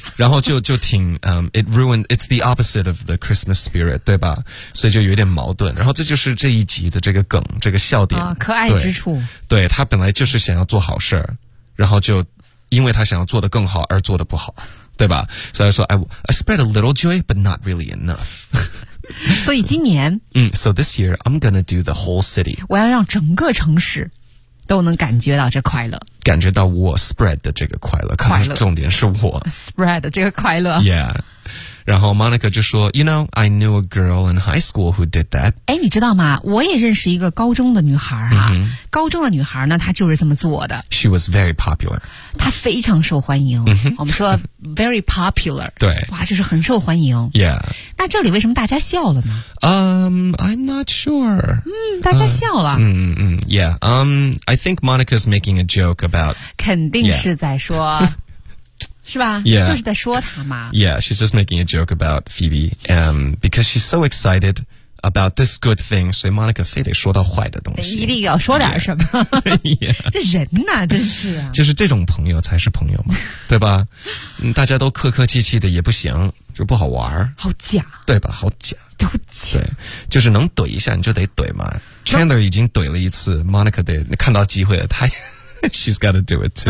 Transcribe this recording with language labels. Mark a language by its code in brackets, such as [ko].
[zh] 然后就挺 [en] it ruined it's the opposite of the Christmas spirit， 对吧？ [zh] 所以就有点矛盾。然后这就是这一集的这个梗，这个笑点，可爱之处。对他本来就是想要做好事儿，然后就因为他想要做得更好而做得不好。对吧？所以说 [en] ，I spread a little joy, but not really enough. [zh] 所以今年， [en] So this year I'm gonna do the whole city. [zh] 我要让整个城市都能感觉到这快乐，感觉到我 spread 的这个快乐。快乐，重点是我 spread 的这个快乐。 [en] Yeah. [zh] 然后 Monica 就说 [en] ，You know, I knew a girl in high school who did that. [zh] 哎，你知道吗？我也认识一个高中的女孩啊。 Mm-hmm. 高中的女孩呢，她就是这么做的。 [en] She was very popular. [zh] 她非常受欢迎。 Mm-hmm. 我们说 [en] very popular. [zh] 对。哇，就是很受欢迎。 [en] Yeah. [zh] 那这里为什么大家笑了呢 [en] ？I'm not sure. [zh] 大家笑了。 [en] Yeah. I think Monica's making a joke about. [zh] 肯定是在说。 [en] Yeah. [zh] 是吧 [en] yeah. [zh] 就是在说他嘛 [en] Yeah, she's just making a joke about Phoebe because she's so excited about this good thing [zh] 所以 Monica 非得说到坏的东西一定要说点什么 [en] yeah. [zh] 这人啊真是啊就是这种朋友才是朋友嘛对吧大家都客客气气的也不行就不好玩好假对吧好假都假对就是能怼一下你就得怼嘛 Chandler 已经怼了一次 Monica 得看到机会了他 [en] She's got to do it too.